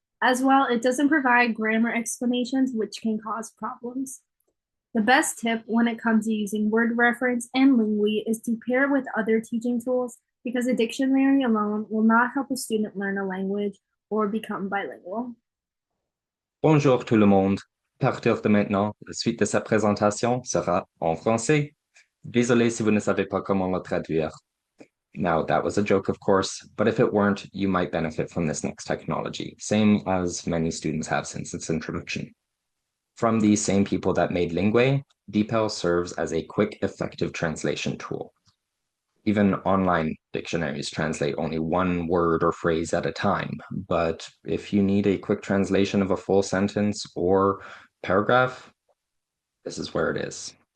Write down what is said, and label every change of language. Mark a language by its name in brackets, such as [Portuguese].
[English] As well, it doesn't provide grammar explanations, which can cause problems. The best tip when it comes to using word reference and Lingui is to pair it with other teaching tools, because a dictionary alone will not help a student learn a language or become bilingual. [French] Bonjour tout le monde. À partir de maintenant, la suite de cette présentation sera en français. Désolé si vous ne savez pas comment le traduire. [English] Now, that was a joke, of course, but if it weren't, you might benefit from this next technology, same as many students have since its introduction. From the same people that made Lingui, DeepL serves as a quick, effective translation tool. Even online dictionaries translate only one word or phrase at a time, but if you need a quick translation of a full sentence or paragraph, this is where it is.